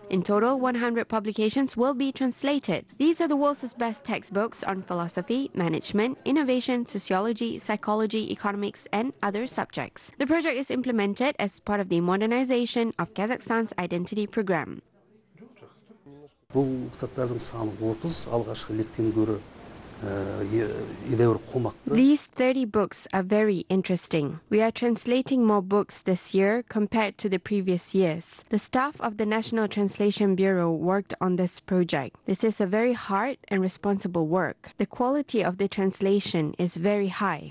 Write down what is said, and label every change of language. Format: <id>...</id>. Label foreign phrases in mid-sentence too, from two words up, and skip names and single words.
<en>In total, 100 publications will be translated. These are the world's best textbooks on philosophy, management, innovation, sociology, psychology, economics, and other subjects. The project is implemented as part of the modernization of Kazakhstan's identity program.</en> <kk>Бұл кітаптардың саны 30, алғашқы лектен көрі</kk> <en>These 30 books are very interesting. We are translating more books this year compared to the previous years. The staff of the National Translation Bureau worked on this project. This is a very hard and responsible work. The quality of the translation is very high.</en>